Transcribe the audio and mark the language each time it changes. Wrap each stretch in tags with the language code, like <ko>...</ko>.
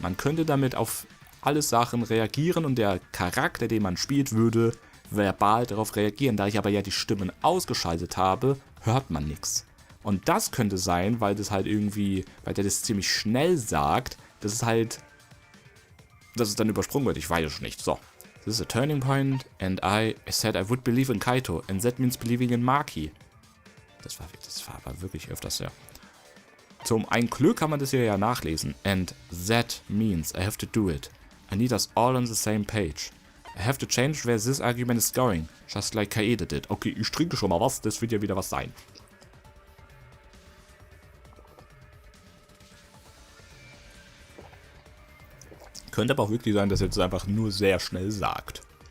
<de>Man könnte damit auf alle Sachen reagieren und der Charakter, den man spielt, würde verbal darauf reagieren. Da ich aber ja die Stimmen ausgeschaltet habe, hört man nichts. Und das könnte sein, weil das halt irgendwie, weil der das ziemlich schnell sagt, dass es dann übersprungen wird. Ich weiß es nicht. So.</de> <en>This is a turning point and I said I would believe in Kaito and that means believing in Maki.</en> <de>Das war aber wirklich öfters, ja. Zum ein Glück kann man das hier ja nachlesen.</de> <en>And that means I have to do it. I need us all on the same page. I have to change where this argument is going. Just like Kaede did.</en> <de>Okay, ich trinke schon mal was. Das wird ja wieder was sein. Könnte aber auch wirklich sein, dass er jetzt einfach nur sehr schnell sagt.</de>